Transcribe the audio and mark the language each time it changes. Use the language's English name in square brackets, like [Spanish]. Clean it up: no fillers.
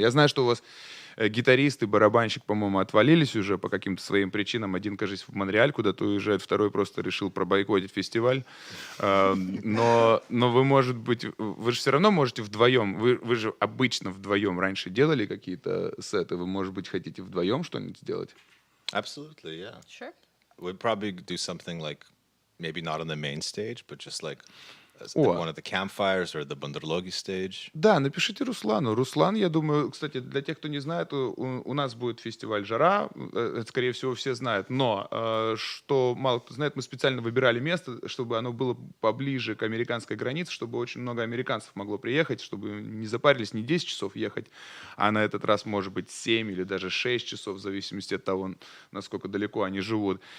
[Russian] Я знаю, что у вас гитарист и барабанщик, по-моему, отвалились уже по каким-то своим причинам. Один, кажется, в Монреаль куда-то уезжает, второй просто решил пробойкотить фестиваль. Но вы, может быть, вы же все равно можете вдвоем, вы же обычно вдвоем раньше делали какие-то сеты, вы, может быть, хотите вдвоем что-нибудь сделать? [English] Absolutely, yeah. Sure. We'd probably do something like, maybe not on the main stage, but just like О. one of the campfires or the Bandarlogi stage. [Russian] Да, напишите Руслану. Руслан, я думаю, кстати, для тех, кто не знает, у нас будет фестиваль «Жара», это, скорее всего, все знают, но, что мало кто знает, мы специально выбирали место, чтобы оно было поближе к американской границе, чтобы очень много американцев могло приехать, чтобы не запарились не 10 часов ехать, а на этот раз, может быть, 7 или даже 6 часов, в зависимости от того, насколько далеко они живут.